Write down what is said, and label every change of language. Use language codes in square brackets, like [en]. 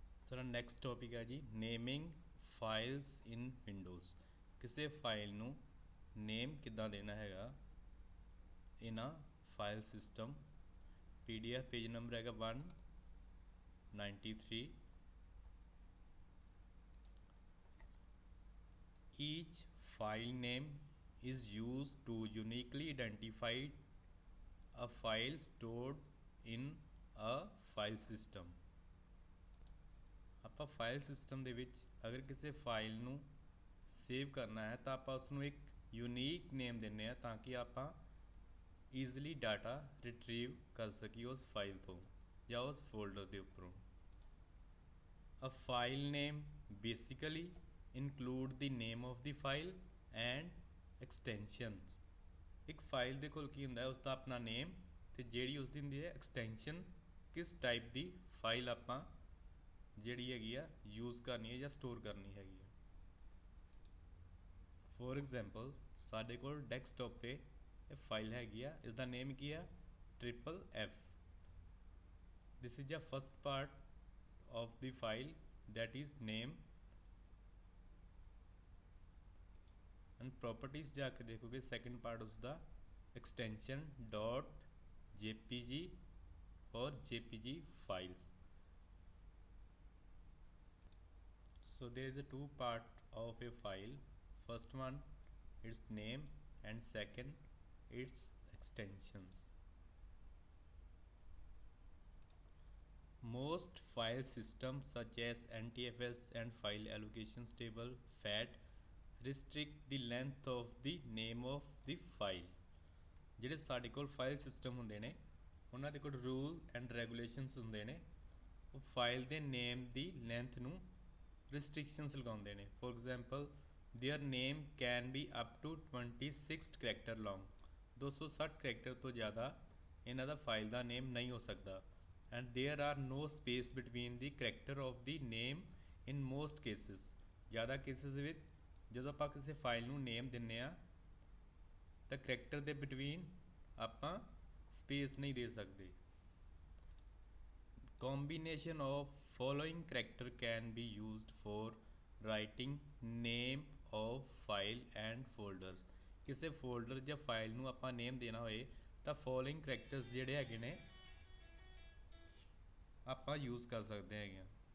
[pa] ਸਾਡਾ next topic ਹੈ ਜੀ [en] Naming files in Windows. [pa] ਕਿਸੇ ਫਾਈਲ ਨੂੰ ਨੇਮ ਕਿੱਦਾਂ ਦੇਣਾ ਹੈਗਾ [en] In a file system. [pa] PDF page number ਹੈਗਾ 193। [en] Each file name is used to uniquely identify a file stored in a file system। [pa] ਆਪਾਂ ਫਾਈਲ ਸਿਸਟਮ ਦੇ ਵਿੱਚ ਅਗਰ ਕਿਸੇ ਫਾਈਲ ਨੂੰ ਸੇਵ ਕਰਨਾ ਹੈ ਤਾਂ ਆਪਾਂ ਉਸ ਨੂੰ ਇੱਕ ਯੂਨੀਕ ਨੇਮ ਦਿੰਦੇ ਹਾਂ ਤਾਂ ਕਿ ਆਪਾਂ ਈਜ਼ਲੀ ਡਾਟਾ ਰਿਟਰੀਵ ਕਰ ਸਕੀਏ ਉਸ ਫਾਈਲ ਤੋਂ ਜਾਂ ਉਸ ਫੋਲਡਰ ਦੇ ਉੱਪਰੋਂ। [en] A file name basically include the name of the file and extensions। [pa] ਇੱਕ ਫਾਈਲ ਦੇ ਕੋਲ ਕੀ ਹੁੰਦਾ ਹੈ ਉਸਦਾ ਆਪਣਾ ਨੇਮ ਤੇ ਜਿਹੜੀ ਉਸਦੀ ਹੁੰਦੀ ਹੈ ਐਕਸਟੈਂਸ਼ਨ, ਕਿਸ ਟਾਈਪ ਦੀ ਫਾਈਲ ਆਪਾਂ ਜਿਹੜੀ ਹੈਗੀ ਆ ਯੂਜ਼ ਕਰਨੀ ਹੈ ਜਾਂ ਸਟੋਰ ਕਰਨੀ ਹੈਗੀ ਆ। ਫੋਰ ਐਗਜ਼ਾਮਪਲ ਸਾਡੇ ਕੋਲ ਡੈਸਕਟਾਪ ਤੇ ਇਹ ਫਾਈਲ ਹੈਗੀ ਆ, ਇਸ ਦਾ ਨੇਮ ਕੀ ਆ FFF। [en] this is the first part of the file, that is name, and properties [hi] जाके देखोगे [en] second part उसका extension dot jpg और jpg files। so there is a two part of a file, first one its name and second its extensions। Most file systems such as NTFS and file allocations table FAT restrict the length of the name of the file। [pa] ਜਿਹੜੇ ਸਾਡੇ ਕੋਲ file system ਹੁੰਦੇ ਨੇ ਉਹਨਾਂ ਦੇ ਕੋਲ rule and regulations ਹੁੰਦੇ ਨੇ, ਉਹ ਫਾਈਲ ਦੇ ਨੇਮ ਦੀ ਲੈਂਥ ਨੂੰ ਰਿਸਟ੍ਰਿਕਸ਼ਨਸ ਲਗਾਉਂਦੇ ਨੇ। [en] For example their name can be up to 26 character long. [pa] 260 character ਤੋਂ ਜ਼ਿਆਦਾ ਇਹਨਾਂ ਦਾ ਫਾਈਲ ਦਾ ਨੇਮ ਨਹੀਂ ਹੋ ਸਕਦਾ। [en] and there are no space between the character of the name in most cases। [pa] ज़्यादा cases ਵਿੱਚ ਜਦੋਂ ਆਪਾਂ ਕਿਸੇ ਫਾਈਲ ਨੂੰ ਨੇਮ ਦਿੰਦੇ ਆ ਤਾਂ ਕਰੈਕਟਰ ਦੇ ਬਿਟਵੀਨ ਆਪਾਂ ਸਪੇਸ ਨਹੀਂ ਦੇ ਸਕਦੇ। [en] combination of following character can be used for writing name of file and folders। [pa] ਕਿਸੇ ਫੋਲਡਰ ਜਾਂ ਫਾਈਲ ਨੂੰ ਆਪਾਂ ਨੇਮ ਦੇਣਾ ਹੋਏ ਤਾਂ following characters ਜਿਹੜੇ ਹੈਗੇ ਨੇ ਆਪਾਂ यूज़ [hi] कर सकते हैं।